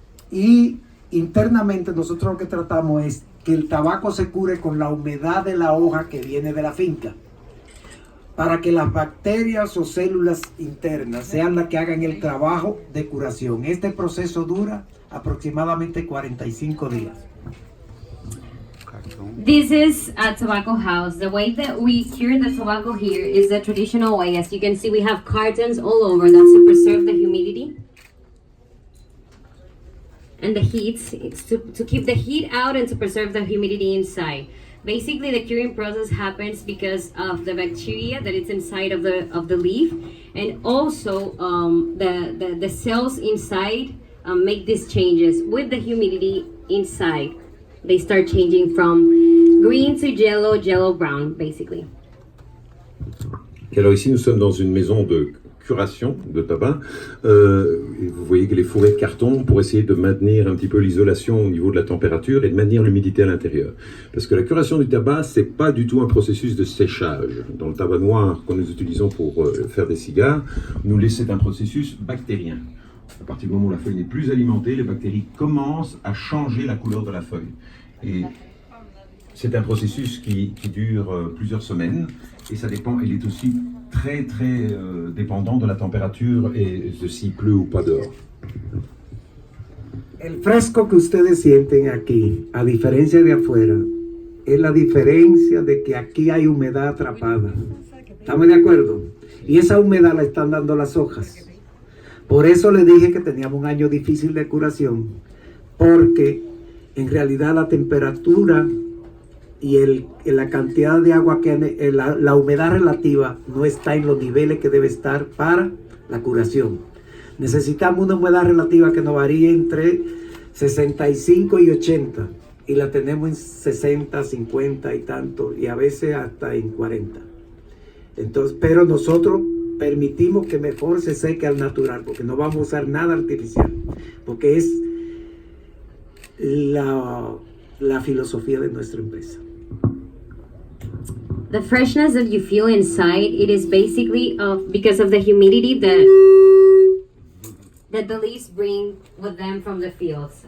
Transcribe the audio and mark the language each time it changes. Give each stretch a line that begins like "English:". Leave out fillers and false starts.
Spanish: Y internamente nosotros lo que tratamos es que el tabaco se cure con la humedad de la hoja que viene de la finca, para que las bacterias o células internas sean las que hagan el trabajo de curación. Este proceso dura aproximadamente 45 días.
English: This is a tobacco house. The way that we cure the tobacco here is the traditional way. As you can see, we have cartons all over. That's to preserve the humidity and the heat. It's to keep the heat out and to preserve the humidity inside. Basically, the curing process happens because of the bacteria that is inside of the leaf, and also the cells inside make these changes with the humidity inside. They start changing from green to yellow, yellow brown, basically.
French: Alors ici, nous sommes dans une maison de curation de tabac. Et vous voyez que les fourrés de carton pour essayer de maintenir un petit peu l'isolation au niveau de la température et de maintenir l'humidité à l'intérieur. Parce que la curation du tabac, c'est pas du tout un processus de séchage. Dans le tabac noir que nous utilisons pour faire des cigares, c'est un processus bactérien. À partir du moment où la feuille n'est plus alimentée, les bactéries commencent à changer la couleur de la feuille. Et c'est un processus qui dure plusieurs semaines, et ça dépend, il est aussi très dépendant de la température et de s'il pleut ou pas dehors.
Spanish: El fresco que ustedes sienten aquí, a diferencia de afuera, es la diferencia de que aquí hay humedad atrapada. ¿Estamos de acuerdo? Y esa humedad la están dando las hojas. Por eso le dije que teníamos un año difícil de curación, porque en realidad la temperatura y la cantidad de agua, la humedad relativa no está en los niveles que debe estar para la curación. Necesitamos una humedad relativa que nos varíe entre 65 y 80, y la tenemos en 60, 50 y tanto, y a veces hasta en 40. Entonces, pero nosotros permitimos que mejor se seque al natural, porque no vamos a usar nada artificial, porque es la filosofía de nuestra empresa.
English: The freshness that you feel inside, it is basically because of the humidity that the leaves bring with them from the fields.